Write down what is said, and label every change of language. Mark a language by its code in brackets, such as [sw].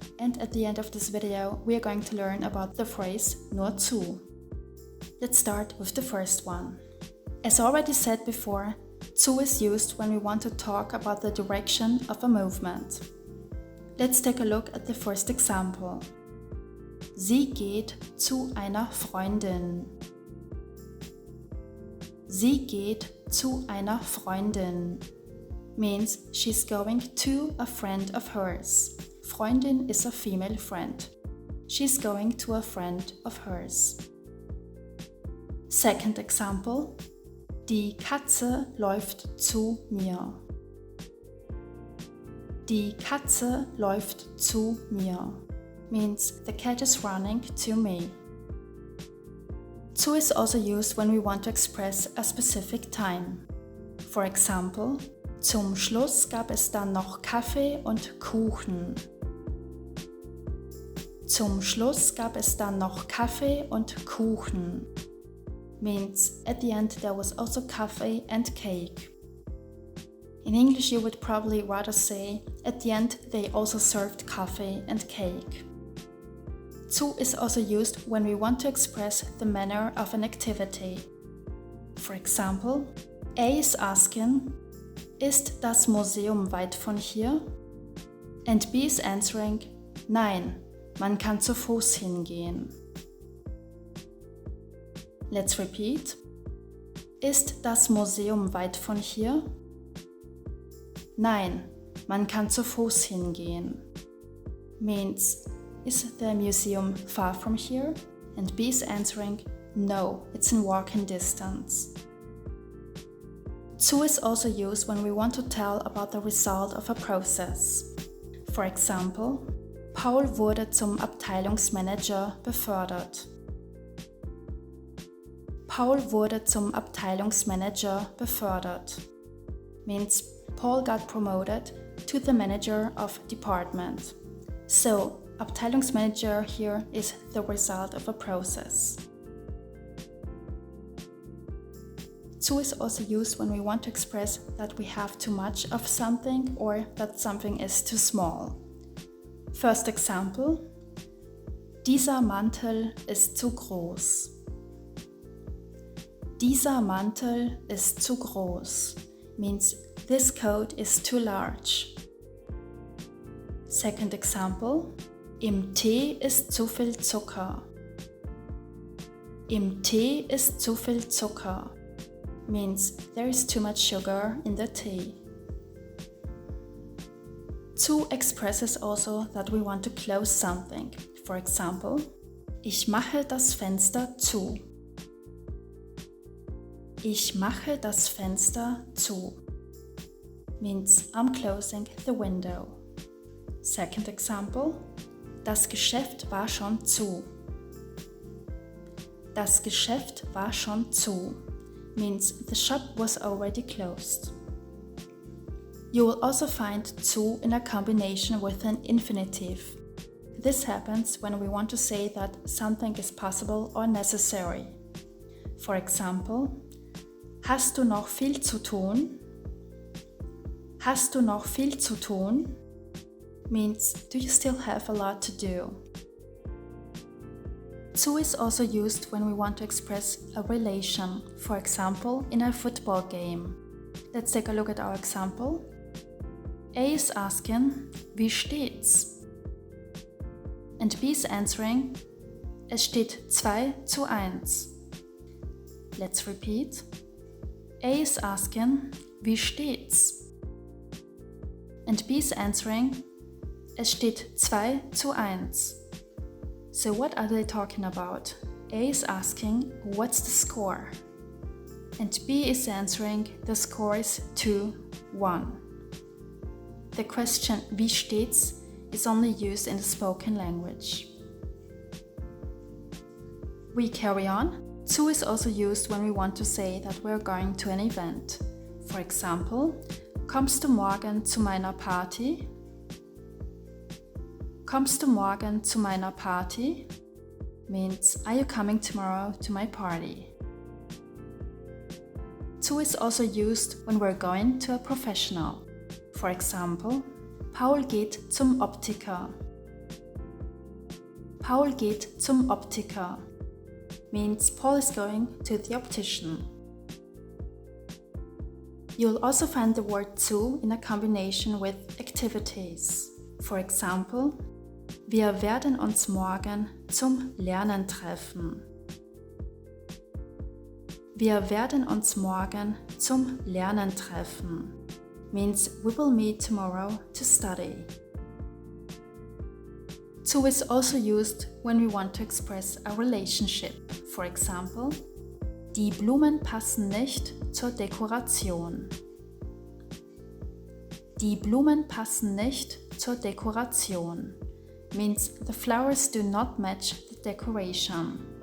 [en] And at the end of this video, we are going to learn about the phrase nur zu. Let's start with the first one. As already said before, zu is used when we want to talk about the direction of a movement. Let's take a look at the first example. [de] Sie geht zu einer Freundin. Sie geht zu einer Freundin [en] means she's going to a friend of hers. Freundin is a female friend. She's going to a friend of hers. Second example. [de] Die Katze läuft zu mir. Die Katze läuft zu mir [en] means the cat is running to me. Zu is also used when we want to express a specific time. For example, [de] zum Schluss gab es dann noch Kaffee und Kuchen. Zum Schluss gab es dann noch Kaffee und Kuchen [en] means at the end there was also coffee and cake. In English you would probably rather say at the end they also served coffee and cake. Zu is also used when we want to express the manner of an activity. For example, A is asking, [de] ist das Museum weit von hier? [en] And B is answering, [de] nein, man kann zu Fuß hingehen. [en] Let's repeat. [de] Ist das Museum weit von hier? Nein, man kann zu Fuß hingehen. [en] Means, is the museum far from here? And B is answering, no, it's in walking distance. Zu is also used when we want to tell about the result of a process. For example, [de] Paul wurde zum Abteilungsmanager befördert. Paul wurde zum Abteilungsmanager befördert [en] means Paul got promoted to the manager of department. So, Abteilungsmanager here is the result of a process. Zu is also used when we want to express that we have too much of something or that something is too small. First example. [de] Dieser Mantel ist zu groß. Dieser Mantel ist zu groß [en] means this coat is too large. Second example. [de] Im Tee ist zu viel Zucker. Im Tee ist zu viel Zucker [en] means there is too much sugar in the tea. Zu expresses also that we want to close something. For example, [de] ich mache das Fenster zu. Ich mache das Fenster zu [en] means I'm closing the window. Second example. [de] Das Geschäft war schon zu. Das Geschäft war schon zu [en] means the shop was already closed. You will also find zu in a combination with an infinitive. This happens when we want to say that something is possible or necessary. For example, [de] hast du noch viel zu tun? Hast du noch viel zu tun? [en] Means, do you still have a lot to do? Zu is also used when we want to express a relation, for example, in a football game. Let's take a look at our example. A is asking, [de] wie steht's? [en] And B is answering, [de] es steht 2:1. [en] Let's repeat. A is asking, [de] wie steht's? [en] And B is answering, [de] es steht 2:1. [en] So what are they talking about? A is asking, what's the score? And B is answering, the score is 2-1. The question, [de] wie steht's, [en] is only used in the spoken language. We carry on. Zu is also used when we want to say that we're going to an event. For example, [de] kommst du morgen zu meiner Party? Kommst du morgen zu meiner Party? [en] Means, are you coming tomorrow to my party? Zu is also used when we're going to a professional. For example, [de] Paul geht zum Optiker. Paul geht zum Optiker [en] means Paul is going to the optician. You'll also find the word zu in a combination with activities. For example, [de] wir werden uns morgen zum Lernen treffen. Wir werden uns morgen zum Lernen treffen [en] means we will meet tomorrow to study. Zu is also used when we want to express a relationship. For example, [de] die Blumen passen nicht zur Dekoration. Die Blumen passen nicht zur Dekoration [en] means the flowers do not match the decoration.